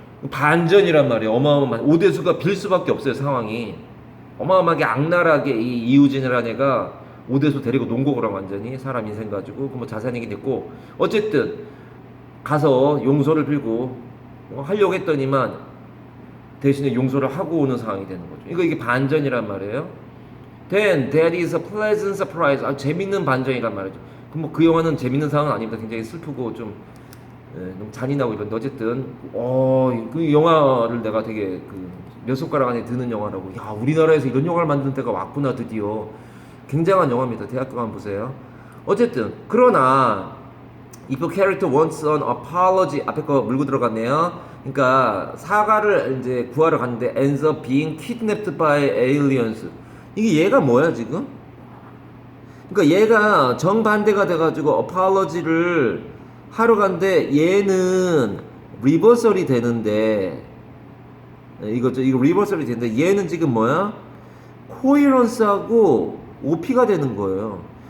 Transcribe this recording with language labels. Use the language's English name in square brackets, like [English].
[Korean] 반전이란 말이에요. 어마어마한 오대수가 빌 수밖에 없어요. 상황이 어마어마하게 악랄하게 이 이우진이라는 애가 오대수 데리고 논 거고랑 완전히 사람 인생 가지고 그 뭐 자세한 얘기 됐고 어쨌든 가서 용서를 빌고 하려고 했더니만 대신에 용서를 하고 오는 상황이 되는 거죠. 이게 반전이란 말이에요. [English] Then that is a pleasant surprise. [Korean] 재밌는 반전이란 말이죠. 그럼 뭐 그 영화는 재밌는 상황은 아닙니다. 굉장히 슬프고 좀 너무 잔인하고 이런데 어쨌든 그 영화를 내가 되게 그 몇 손가락 안에 드는 영화라고. 야 우리나라에서 이런 영화를 만든 때가 왔구나 드디어. 굉장한 영화입니다. 대학교 가면 보세요. 어쨌든 그러나 [English] if a character wants an apology [Korean] 앞에 거 물고 들어갔네요. 그러니까 사과를 이제 구하러 갔는데 [English] ends up being kidnapped by aliens. [Korean] 이게 얘가 뭐야 지금? 그러니까 얘가 정반대가 돼가지고 apology를 하러 간데 얘는 리버설이 되는데 이거 리버설이 되는데 얘는 지금 뭐야? 코이런스하고 OP가 되는 거예요.